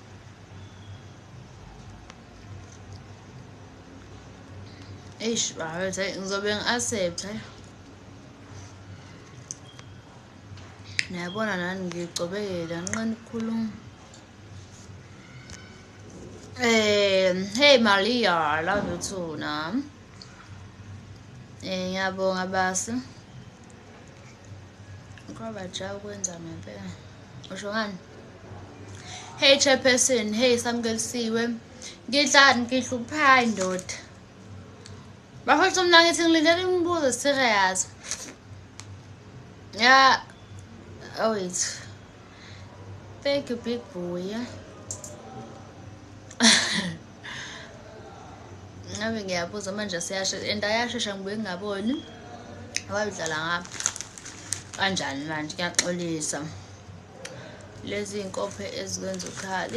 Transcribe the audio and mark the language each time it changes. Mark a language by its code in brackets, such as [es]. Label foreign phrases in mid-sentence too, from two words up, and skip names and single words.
[zu] Hayi ngizobe ngi-accept. Niyabona nani ngicobekela nqani ukukhuluma. [en] Hey Maria, I love you too na. [zu] Ngiyabonga basi. Ngoba ja ukwenza ngempela. Usho ngani? [en] Hey chairperson, hey samkelisiwe. [zu] Ngidla uphayi ndoda. Bafethu mina ngithi ngilindele imibuzo serious. [en] Yeah. Oh wait. Thank you big boy. [zu] Ngabe ngiyabuza manje siyasho ayashesha ngibuye ngingaboni. Awayidlala ngapha. Kanjani manje kuyaxolisa. Lezi inkophe ezikwenza ukhala.